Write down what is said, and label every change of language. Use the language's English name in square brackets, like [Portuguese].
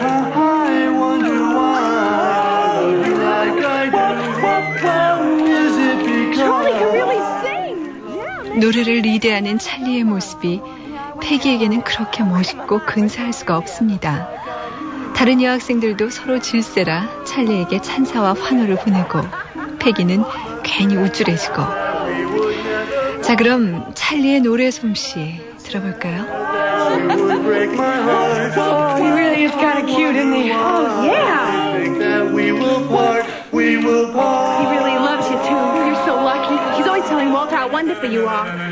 [English] I wonder why I love you like I do. What problem is it because? Charlie can really sing. Yeah. [Korean] 노래를 리드하는 찰리의 모습이 패기에게는 그렇게 멋있고 근사할 수가 없습니다. 다른 여학생들도 서로 질세라 찰리에게 찬사와 환호를 보내고 패기는 괜히 우쭐해지고. 자, 그럼 찰리의 노래 솜씨 들어볼까요? [English] He really is kind of cute, isn't he? Oh, yeah. We will part, we will part. He really loves you, too. You're so lucky. He's always telling Walter how wonderful you are.